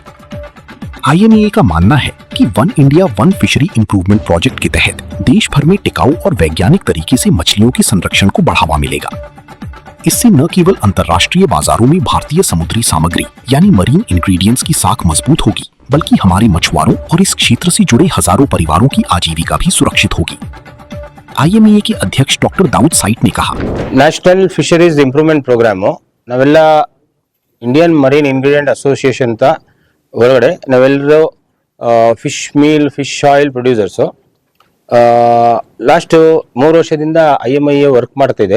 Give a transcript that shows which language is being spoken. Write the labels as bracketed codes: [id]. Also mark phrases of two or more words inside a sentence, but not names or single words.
[hi] IMAA का मानना है कि [en] One India One Fishery Improvement Project [hi] के तहत देश भर में टिकाऊ और वैज्ञानिक तरीके से मछलियों के संरक्षण को बढ़ावा मिलेगा। इससे न केवल अंतर्राष्ट्रीय बाजारों में भारतीय समुद्री सामग्री यानी [en] marine ingredients [hi] की साख मजबूत होगी, बल्कि हमारे मछुआरों और इस क्षेत्र से जुड़े हजारों परिवारों की आजीविका भी सुरक्षित होगी। IMAA के अध्यक्ष डॉक्टर दाऊद साइट ने कहा, [en] National Fisheries Improvement Program [kn] ನಾವೆಲ್ಲ [en] Indian Marine Ingredient Association [kn] ಅಂತ ಹೊರಗಡೆ ನಾವೆಲ್ಲರೂ [en] fish meal fish oil producers last [kn] 3 ವರ್ಷದಿಂದ IMAA ವರ್ಕ್ ಮಾಡ್ತಾ ಇದೆ.